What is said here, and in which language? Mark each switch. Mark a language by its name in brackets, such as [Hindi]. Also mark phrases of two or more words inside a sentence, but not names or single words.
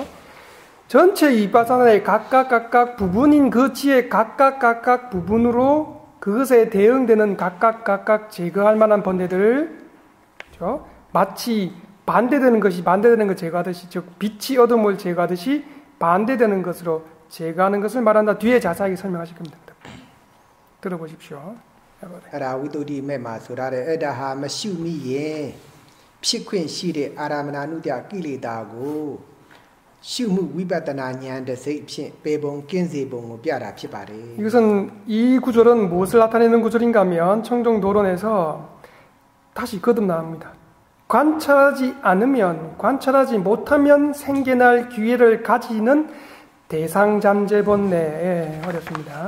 [Korean] 전체 이바사나의 각각 부분인 그 지의 각각 부분으로 그것에 대응되는 각각 제거할 만한 번뇌들, 그렇죠? 마치 반대되는 것 제거하듯이, 즉 빛이 어둠을 제거하듯이 반대되는 것으로 제거하는 것을 말한다. 뒤에 자세하게 설명하실 겁니다. 들어보십시오. [Burmese] အဲ့ဒါဝိတ္တုတိမဲ့မှာဆိုရတယ်အဲ့ဒါဟာမရှိမိရင်ဖြစ်ခွင့်ရှိတဲ့အာရမဏနုတ္တကိလေသာကို ရှုမှုဝိပဿနာဉာဏ်တစ်စိတ်ဖြင့်ပေပုံကင်းစေပုံကိုပြတာဖြစ်ပါတယ် [Korean] 이것은 이 구절은 무엇을 나타내는 구절인가 하면 청정도론에서 다시 거듭 나옵니다. 관찰하지 못하면 생겨날 기회를 가지는 대상잠재번뇌 어렵습니다.